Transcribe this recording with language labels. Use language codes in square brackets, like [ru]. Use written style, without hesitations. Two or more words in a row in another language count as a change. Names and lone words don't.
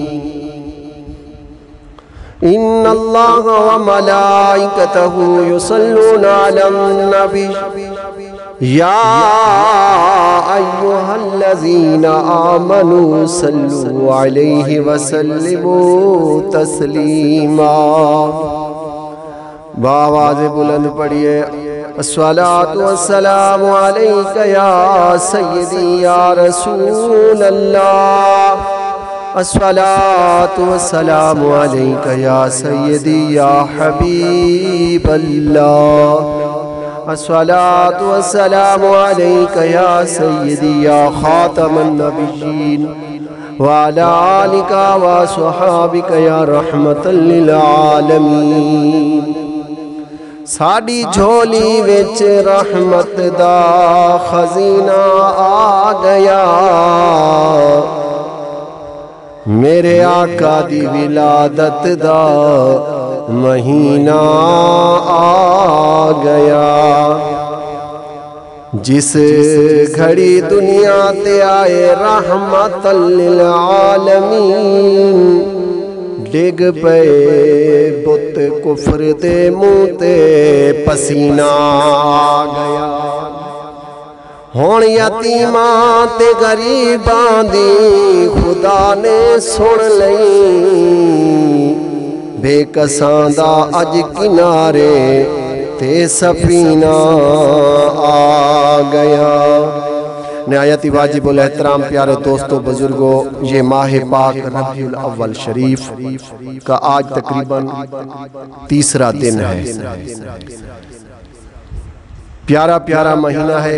[ar] إن الله وملائكته يصلون على النبي يا أيها الذين آمنوا صلوا عليه وسلموا تسلیما. [ur] بآواز بلند پڑھئے [ar] الصلاة والسلام علیک یا سیدی یا رسول اللہ. الصلاة والسلام علیک یا سیدی یا حبیب اللہ. الصلاة والسلام علیک یا سیدی یا خاتم النبیین وعلی آلک وصحابک یا رحمت للعالمین. [pa] ساڑی جھولی وچ رحمت دا خزینہ آ گیا. میرے آقا دی ولادت دا مہینہ آ گیا. جس گھڑی دنیا تے آئے رحمت للعالمین. ڈگ پے بت کفر دے منہ تے پسینہ آ گیا. ہون یتیماں تے غریباں دی خدا نے سن لئی. بے کساں دا اج کنارے تے سفینہ آ گیا. [ur] نہایت واجب الاحترام پیارے دوستوں بزرگوں، یہ ماہ پاک ربیع الاول شریف کا آج تقریباً تیسرا دن ہے. پیارا پیارا مہینہ ہے.